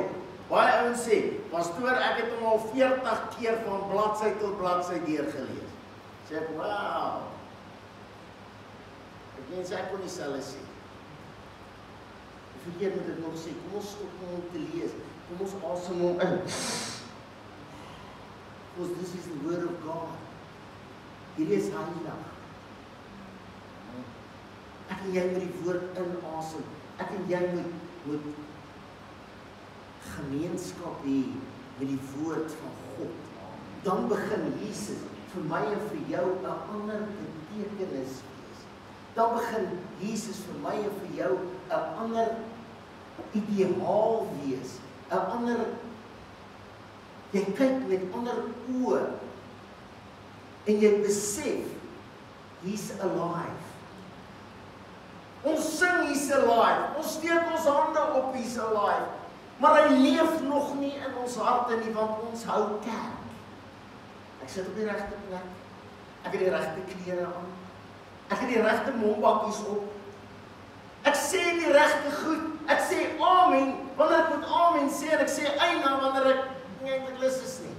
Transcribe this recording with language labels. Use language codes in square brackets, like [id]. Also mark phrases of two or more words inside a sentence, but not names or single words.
[af] Baie ouens sê, pastoor, ek het hom al 40 keer van bladsy tot bladsy deurgelees. Sê ek, wow. Ek mens, ek kon nie selfs sê. Verkeerd moet ek nog sê, kom ons stop om te lees. Kom ons asem hom in. [en] Because this is the word of God. [af] Hierdie is heilig. Ek en jy moet die woord inasem. Ek en jy moet gemeenskap hê met die woord van God. Dan begin Jesus vir my en vir jou 'n ander betekenis wees. Dan begin Jesus vir my en vir jou 'n ander ideaal wees. 'n ander, jy kyk met ander oë en jy besef [en] he's alive. [af] Ons sing [en] he's alive. [af] Ons steek ons hande op [en] he's alive. [af] Maar hy leef nog nie in ons harte nie, want ons hou kerk. Ek sit op die regte plek. Ek het die regte klere aan. Ek het die regte mombakkies op. Ek sê die regte goed. Ek sê amen wanneer ek moet amen sê, en ek sê eina wanneer ek nie eintlik lus is nie.